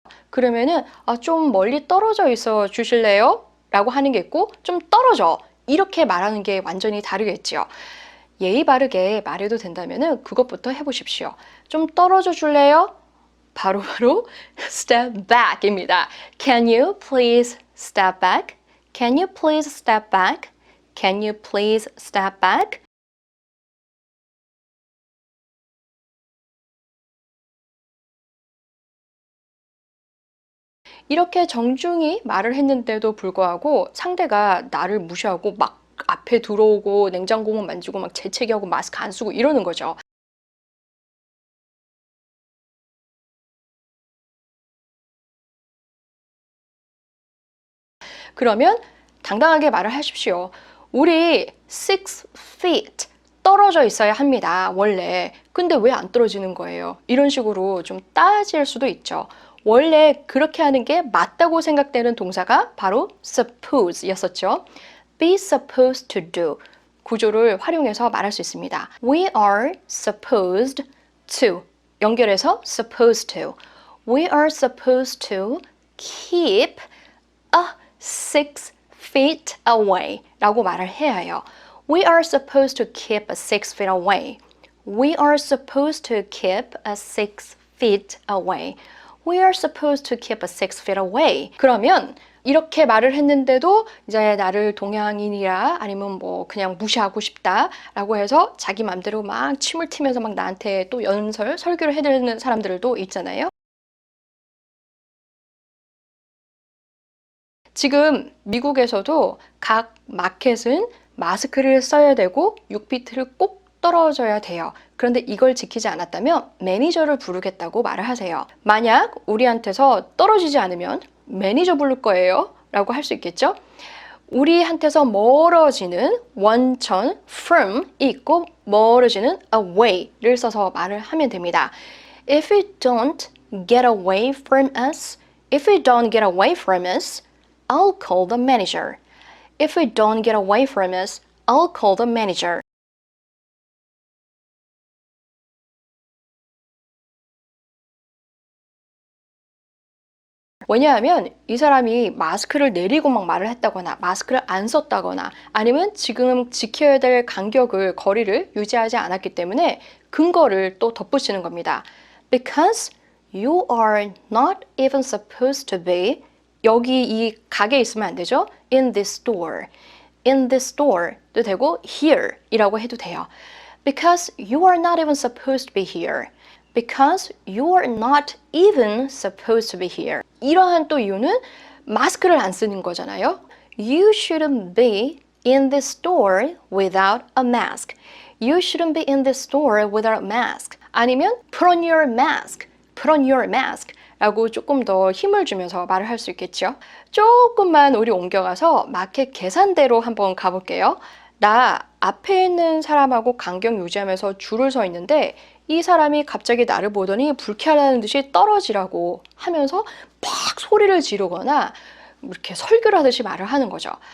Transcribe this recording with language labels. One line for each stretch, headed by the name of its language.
Korean: 그러면은 좀 멀리 떨어져 있어 주실래요? 라고 하는 게 있고 좀 떨어져. 이렇게 말하는 게 완전히 다르겠지요. 예의 바르게 말해도 된다면은 그것부터 해보십시오. 좀 떨어져 줄래요? 바로바로
English: step back
Korean: 입니다.
English: Can you please step back? Can you please step back? Can you please step back?
Korean: 이렇게 정중히 말을 했는데도 불구하고 상대가 나를 무시하고 막 앞에 들어오고 냉장고문 만지고 막 재채기하고 마스크 안 쓰고 이러는 거죠. 그러면 당당하게 말을 하십시오. 우리 6 feet 떨어져 있어야 합니다. 원래. 근데 왜 안 떨어지는 거예요? 이런 식으로 좀 따질 수도 있죠. 원래 그렇게 하는 게 맞다고 생각되는 동사가 바로 suppose였었죠.
English: be supposed to do
Korean: 구조를 활용해서 말할 수 있습니다.
English: We are supposed to
Korean: 연결해서
English: supposed to We are supposed to keep a 6 feet away
Korean: 라고 말을 해야 해요.
English: We are supposed to keep a 6 feet away. We are supposed to keep a 6 feet away. We are supposed to keep a 6 feet away.
Korean: 그러면 이렇게 말을 했는데도 이제 나를 동양인이라 아니면 뭐 그냥 무시하고 싶다라고 해서 자기 맘대로 막 침을 튀면서 막 나한테 또 설교를 해드리는 사람들도 있잖아요. 지금 미국에서도 각 마켓은 마스크를 써야 되고 6피트를 꼭 떨어져야 돼요. 그런데 이걸 지키지 않았다면 매니저를 부르겠다고 말을 하세요. 만약 우리한테서 떨어지지 않으면 매니저 부를 거예요 라고 할 수 있겠죠? 우리한테서 멀어지는 원천 from이 있고 멀어지는 away를 써서 말을 하면 됩니다.
English: If you don't get away from us, if you don't get away from us, I'll call the manager. If you don't get away from us, I'll call the manager.
Korean: 왜냐하면 이 사람이 마스크를 내리고 막 말을 했다거나 마스크를 안 썼다거나 아니면 지금 지켜야 될 간격을 거리를 유지하지 않았기 때문에 근거를 또 덧붙이는 겁니다.
English: Because you are not even supposed to be
Korean: 여기 이 가게에 있으면 안 되죠?
English: In this store. In this store
Korean: 도 되고 here 이라고 해도 돼요.
English: Because you are not even supposed to be here. Because you are not even supposed to be here.
Korean: 이러한 또 이유는 마스크를 안 쓰는 거잖아요.
English: You shouldn't be in this store without a mask. You shouldn't be in this store without a mask.
Korean: 아니면
English: put on your mask. Put on your mask.
Korean: 라고 조금 더 힘을 주면서 말을 할 수 있겠죠. 조금만 우리 옮겨가서 마켓 계산대로 한번 가볼게요. 나 앞에 있는 사람하고 간격 유지하면서 줄을 서 있는데 이 사람이 갑자기 나를 보더니 불쾌하다는 듯이 떨어지라고 하면서 막 소리를 지르거나 이렇게 설교를 하듯이 말을 하는 거죠.